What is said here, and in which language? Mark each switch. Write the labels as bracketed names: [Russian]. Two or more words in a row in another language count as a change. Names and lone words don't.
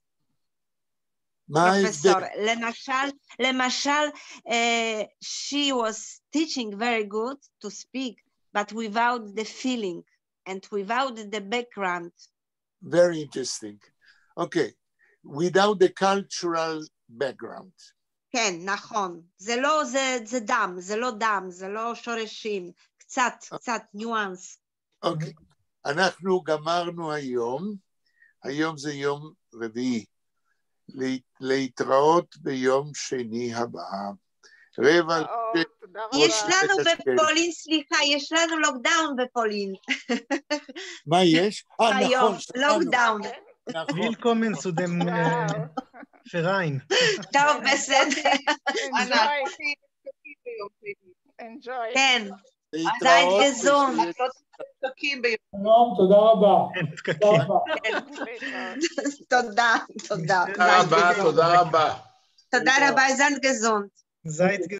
[Hebrew] פרופסור, למשל, [English] she was teaching very good to speak, but without the feeling and without the background. Very interesting. Okay, without the cultural background. [Hebrew] כן, נכון. זה דם, זה לא דם, זה לא שורשים. קצת ניואנס. אוקיי. אנחנו גמרנו היום זה יום רביעי, להתראות ביום שני הבא. יש לנו בפולין, סליחה, יש לנו לוקדאון בפולין. מה יש? היום, לוקדאון. [German] Willkommen zu dem Verein. [Hebrew] טוב, בסדר. [English] Enjoy. [Hebrew] כן, [Yiddish] זייט גזונט. [Hebrew] שלום, תודה רבה. תודה. תודה רבה. תודה רבה, [Yiddish] זייט גזונט.